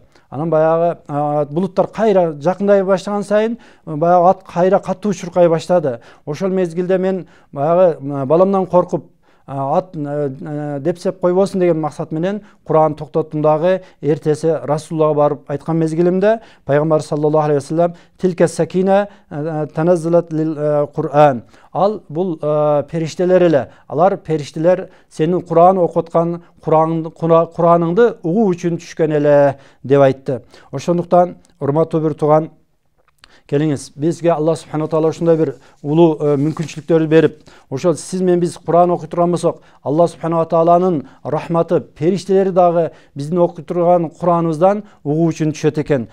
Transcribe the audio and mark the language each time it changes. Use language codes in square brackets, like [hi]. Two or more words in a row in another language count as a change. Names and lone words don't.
[ky] Анан баягы булуттар кайра жакындай баштаган сайын баягы ат кайра катуу чуркай баштады. Ошол мезгилде мен баягы баламдан коркуп ат депсеп койбосун деген максат менен Куран токтоттум дагы. Эртеси Расулуллага барып айткан мезгилимде пайгамбар [ar] صلى الله عليه وسلم تلك السكينة تنزلت للقرآن. [ky] Ал бул периштелер эле. Алар периштелер сенин Куран окуткан Кураныңды угуу үчүн түшкөн эле деп айтты. Ошондуктан урматтуу бир тууган, келиңиз, бизге Алла [ar] سبحانه وتعالى [ky] ушундай бир улуу мүмкүнчүлүктөрдү берип, ошол сиз менен биз Куран окуй турган болсок, Алла субхана ва тааланын рахматы, периштелери дагы биздин окуй турган Кураныбыздан угуу үчүн түшөт экен.